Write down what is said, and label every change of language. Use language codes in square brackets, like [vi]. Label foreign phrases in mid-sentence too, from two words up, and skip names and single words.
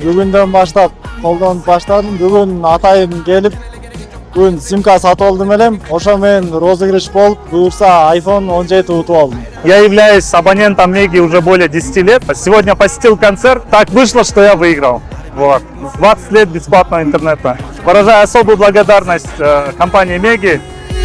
[ky] Бүгүндөн баштап колдонуп баштадым. Бүгүн атайын келип, бүгүн симка сатып алдым элем. Ошо менен розыгрыш болуп, буюрса iPhone 17 утуп алдым. [ru] Я являюсь абонентом Меги уже более 10 лет. Сегодня посетил концерт. Так вышло, что я выиграл. Вот. 20 лет бесплатного интернета. Выражаю особую благодарность компании Меги